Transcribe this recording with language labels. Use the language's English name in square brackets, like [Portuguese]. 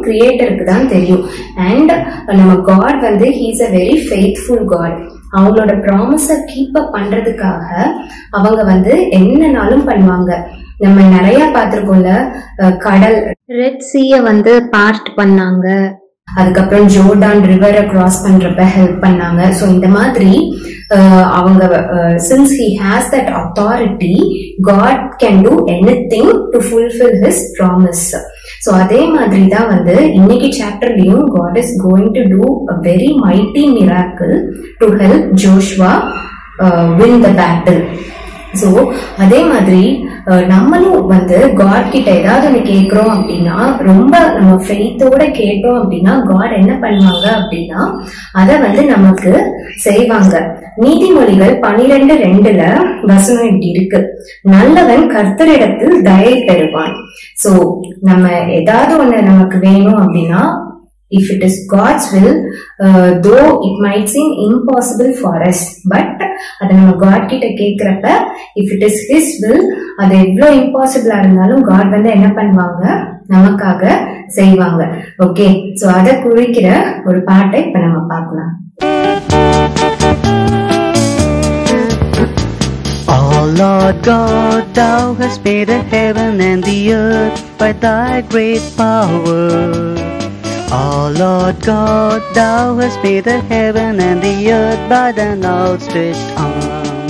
[Tamil] கிரியேட்டருக்கு தான் தெரியும். [English] And நம்ம God he is a very faithful God. [Tamil] அவங்களோட ப்ராமிஸ கீப் அப் பண்றதுக்காக அவங்க என்னனாலும் பண்ணுவாங்க. நம்ம நிறைய பார்த்திருக்கோம்ல, கடல் ரெட் சீய பார்ட் பண்ணாங்க. அதுக்கப்புறம் ஜோர்டான் ரிவரை கிராஸ் பண்றப்ப ஹெல்ப் பண்ணாங்க. சோ இந்த மாதிரி அவங்க [English] since he has that authority, God can do anything to fulfill his promise. So [Tamil] அதே மாதிரி தான் இன்னைக்கு சாப்டர்லயும் [English] God is going to do a very mighty miracle to help Joshua win the battle. [Tamil] So அதே மாதிரி நம்மளும் காட் கிட்ட ஏதாவது ஒண்ணு கேக்குறோம் அப்படின்னா, ரொம்ப நம்ம ஃபெய்த்தோட கேட்டோம் அப்படின்னா காட் என்ன பண்ணுவாங்க அப்படின்னா அத நமக்கு செய்வாங்க. நீதிமொழிகள் 12:2 வசனம் இப்படி இருக்கு: நல்லவன் கர்த்தரிடத்தில் தயை பெறுவான். சோ நம்ம ஏதாவது ஒண்ணு நமக்கு வேணும் அப்படின்னா, [English] if it is God's will, though it might seem impossible for us, but [Tamil] அத நம்ம God கிட்ட கேக்குறப்ப [English] if it is His will, [Tamil] அது எவ்வளவு இம்பாசிபிளா இருந்தாலும் God என்ன பண்ணுவாங்க, நமக்காக செய்வாங்க. ஓகே, சோ அத குறிக்கிற ஒரு பாட்டை இப்ப நம்ம பார்க்கலாம். [English] Oh Lord God, thou hast made the heaven and the earth by thy great power. Oh Lord God, thou hast made the heaven and the earth by thine outstretched arm.